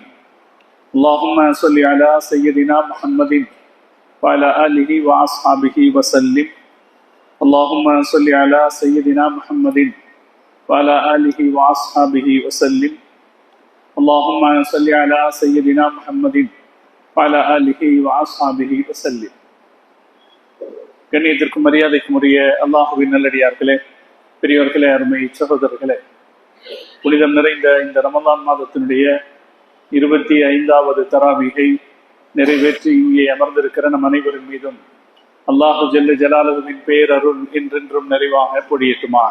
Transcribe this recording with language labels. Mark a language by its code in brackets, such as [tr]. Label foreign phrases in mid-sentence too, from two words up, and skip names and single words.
[ar] اللهم صل على سيدنا محمد وعلى آله وأصحابه وسلم. اللهم صل على سيدنا محمد وعلى آله وأصحابه وسلم. اللهم صل على سيدنا محمد وعلى آله وأصحابه وسلم. [ta] கண்ணியத்திற்கும் மரியாதைக்கும் உரிய அல்லாஹுவின் நல்லடியார்களே, பெரியவர்களே, அருமை சகோதரர்களே, புனிதம் நிறைந்த இந்த ரமலான் மாதத்தினுடைய 25வது தராவீகை நிறைவேற்றி இங்கே அமர்ந்திருக்கிற நம் அனைவரின் மீதும் [ar] الله جل [ta] ஜலாலுவின் பேரருள் என்றென்றும் நிறைவாக பொழியட்டுமாக.